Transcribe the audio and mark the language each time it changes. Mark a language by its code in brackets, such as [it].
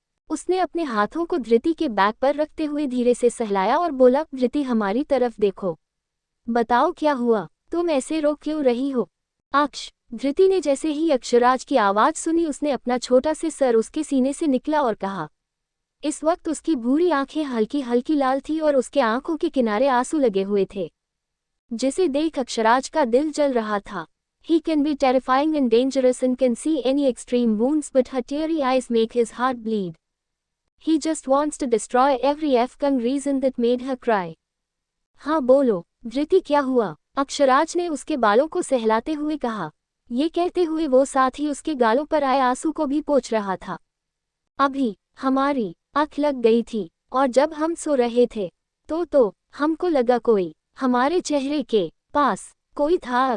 [hi] उसने अपने हाथों को धृति के बैक पर रखते हुए धीरे से सहलाया और बोला, धृति हमारी तरफ देखो, बताओ क्या हुआ, तुम ऐसे रो क्यों रही हो? अक्ष। धृति ने जैसे ही अक्षराज की आवाज़ सुनी, उसने अपना छोटा से सर उसके सीने से निकला और कहा। इस वक्त उसकी भूरी आंखें हल्की हल्की लाल थी और उसके आंखों के किनारे आंसू लगे हुए थे, जिसे देख अक्षराज का दिल जल रहा था। [en] He can be terrifying and dangerous and can see any extreme wounds, but her teary eyes make his heart bleed. He just wants to destroy every f-cum reason that made her cry. [hi] हाँ बोलो, धृति क्या हुआ? अक्षराज ने उसके बालों को सहलाते हुए कहा। ये कहते हुए वो साथ ही उसके गालों पर आए आंसू को भी पोंछ रहा था। अभी हमारी आँख लग गई थी, और जब हम सो रहे थे तो हमको लगा कोई हमारे चेहरे के पास कोई था।